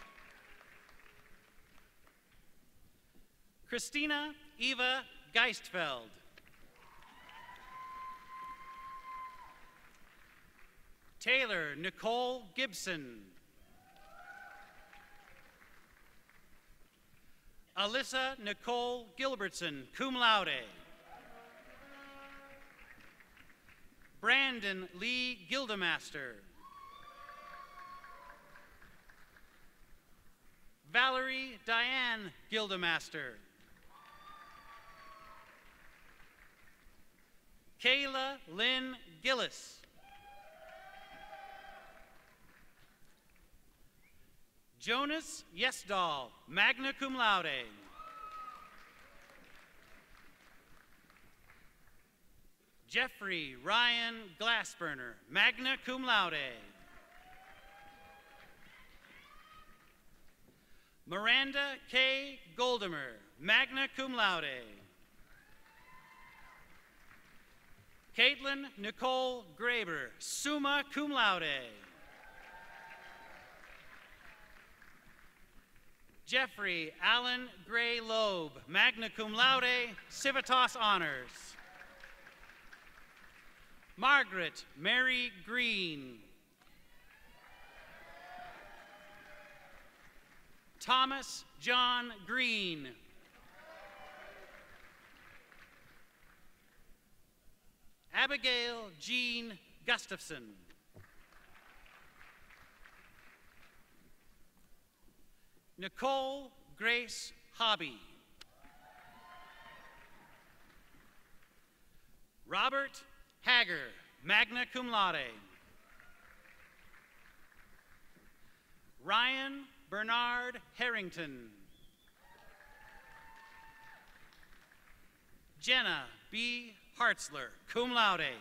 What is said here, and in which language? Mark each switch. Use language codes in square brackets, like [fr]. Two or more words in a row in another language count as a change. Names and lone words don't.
[en] Christina Eva Geistfeld. Taylor Nicole Gibson. Alyssa Nicole Gilbertson, [la] cum laude. [en] Brandon Lee Gildemaster. Valerie Diane Gildemaster. Kayla Lynn Gillis. Jonas Yesdahl, [la] magna cum laude. [en] Jeffrey Ryan Glassburner, [la] magna cum laude. [en] Miranda K. Goldimer, [la] magna cum laude. [en] Caitlin Nicole Graber, [la] summa cum laude. [en] Jeffrey Allen Gray Loeb, [la] magna cum laude, [en] Civitas Honors. Margaret Mary Green. Thomas John Green. Abigail Jean Gustafson. Nicole Grace Hobby. Robert Hager, [la] magna cum laude. [en] Ryan Bernard Harrington. Jenna B. Hartzler, [la] cum laude.